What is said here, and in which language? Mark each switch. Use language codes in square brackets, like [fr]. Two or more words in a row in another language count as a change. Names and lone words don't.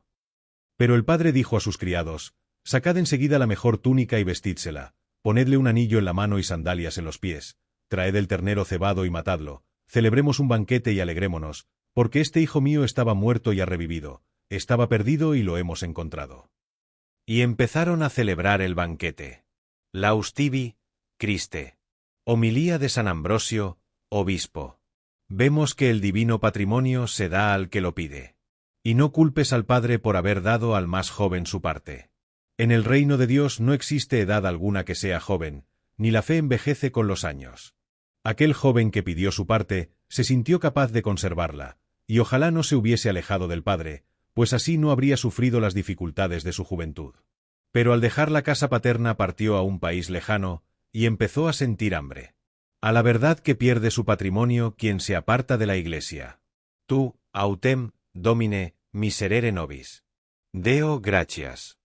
[es] Pero el padre dijo a sus criados: Sacad enseguida la mejor túnica y vestídsela, ponedle un anillo en la mano y sandalias en los pies, traed el ternero cebado y matadlo, celebremos un banquete y alegrémonos, porque este hijo mío estaba muerto y ha revivido, estaba perdido y lo hemos encontrado. Y empezaron a celebrar el banquete. [la] Laus tibi, Christe. [es] Homilía de San Ambrosio, obispo. Vemos que el divino patrimonio se da al que lo pide. Y no culpes al padre por haber dado al más joven su parte. En el reino de Dios no existe edad alguna que sea joven, ni la fe envejece con los años. Aquel joven que pidió su parte, se sintió capaz de conservarla, y ojalá no se hubiese alejado del padre, pues así no habría sufrido las dificultades de su juventud. Pero al dejar la casa paterna partió a un país lejano, y empezó a sentir hambre. A la verdad que pierde su patrimonio quien se aparta de la Iglesia. [la] Tu, autem, Domine, miserere nobis. Deo gratias.